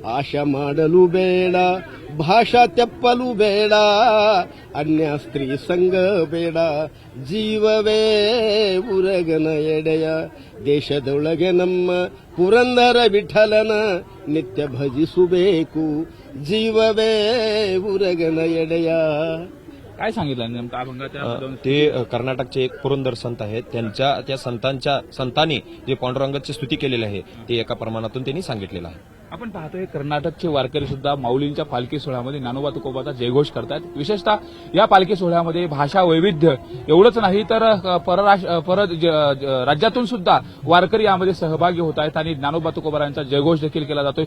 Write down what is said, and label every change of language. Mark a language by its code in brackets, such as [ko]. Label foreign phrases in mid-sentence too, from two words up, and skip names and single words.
[kn] ಆಶಾ ಮಾಡಲು ಬೇಡ ಭಾಷಾ ತೆಪ್ಪಲು ಬೇಡ ಅನ್ಯ ಸ್ತ್ರೀ ಸಂಗ ಬೇಡ ಜೀವವೇ ಉರಗನ ಎಡೆಯ ದೇಶದೊಳಗೆ ನಮ್ಮ ಪುರಂದರ ವಿಠಲನ ನಿತ್ಯ ಭಜಿಸಬೇಕು ಜೀವವೇ ಉರಗನ ಎಡೆಯ. [mr] काय सांगितलं नेमकं अभंगाच्या ते कर्नाटकचे एक पुरंदर संत आहेत. त्यांच्या त्या संतांनी जे पांडुरंगाची स्तुती केलेली आहे ते एका प्रमाणातून त्यांनी सांगितलेलं आहे. आपण पाहतोय कर्नाटकचे वारकरी सुद्धा माऊलींच्या पालखी सोहळ्यामध्ये ज्ञानोबा तुकोबाचा जयघोष करतात. विशेषतः या पालखी सोहळ्यामध्ये भाषा वैविध्य एवढंच नाही तर राज्यातून सुद्धा वारकरी यामध्ये सहभागी होत आहेत आणि ज्ञानोबा तुकोबारांचा जयघोष देखील केला जातोय.